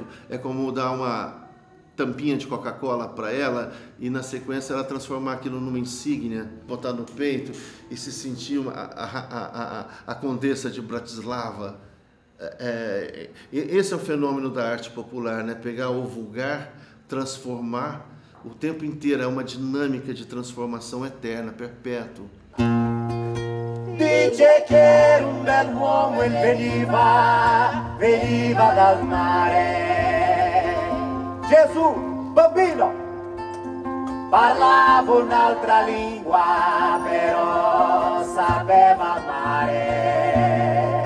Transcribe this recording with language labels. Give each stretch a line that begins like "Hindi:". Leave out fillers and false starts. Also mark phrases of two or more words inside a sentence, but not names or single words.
Portuguese: É como dar uma tampinha de Coca-Cola para ela e na sequência ela transformar aquilo numa insígnia, botar no peito e se sentir a Condessa de Bratislava. Esse é o fenômeno da arte popular, né? Pegar o vulgar, transformar o tempo inteiro, é uma dinâmica de transformação eterna, perpétua.
Italian: Dice che era un bell'uomo e veniva dal mare. Gesù, bambino, parlava un'altra lingua, però sapeva amare.